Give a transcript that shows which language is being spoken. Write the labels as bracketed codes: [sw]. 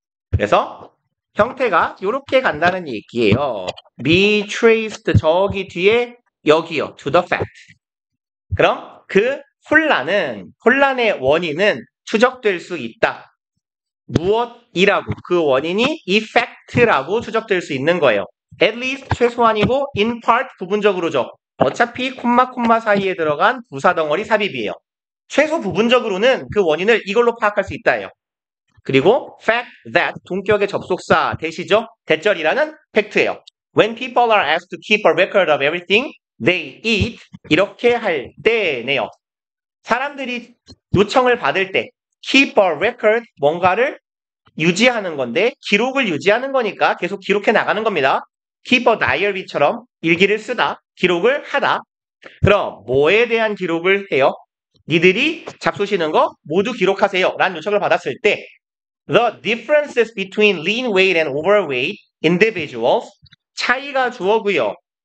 [ko] 그래서 형태가 이렇게 간다는 얘기예요. be traced 저기 뒤에 여기요. to the fact. 그럼 그 혼란의 원인은 추적될 수 있다. 무엇이라고? 그 원인이 effect라고 추적될 수 있는 거예요. at least 최소한이고 in part 부분적으로죠. 어차피 콤마 사이에 들어간 부사 덩어리 삽입이에요. 최소 부분적으로는 그 원인을 이걸로 파악할 수 있다예요. 그리고 fact that 동격의 접속사 대시죠. 대절이라는 팩트예요. [en] When people are asked to keep a record of everything they eat [ko] 이렇게 할 때네요. 사람들이 요청을 받을 때 keep a record 뭔가를 유지하는 건데 기록을 유지하는 거니까 계속 기록해 나가는 겁니다. keep a diary처럼 일기를 쓰다, 기록을 하다. 그럼 뭐에 대한 기록을 해요? 니들이 잡수시는 거 모두 기록하세요 라는 요청을 받았을 때 [en] the differences between lean weight and overweight individuals [ko] 차이가 주어고요.